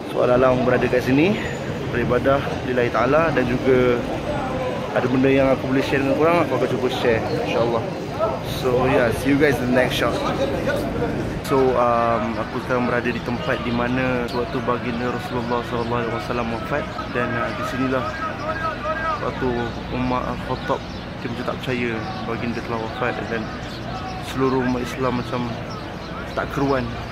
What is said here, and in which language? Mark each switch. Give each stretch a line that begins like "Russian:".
Malay: So alang berada kat sini beribadah lillahi ta'ala, dan juga ada benda yang aku boleh share dengan korang, aku akan cuba share, insyaAllah.
English: So yeah, see you guys in the next shot.
Malay: So aku sekarang berada di tempat di mana suatu baginda Rasulullah SAW wafat. Dan di sinilah waktu Umar Al-Khattab, dia macam tak percaya baginda telah wafat, dan seluruh umat Islam macam tak keruan.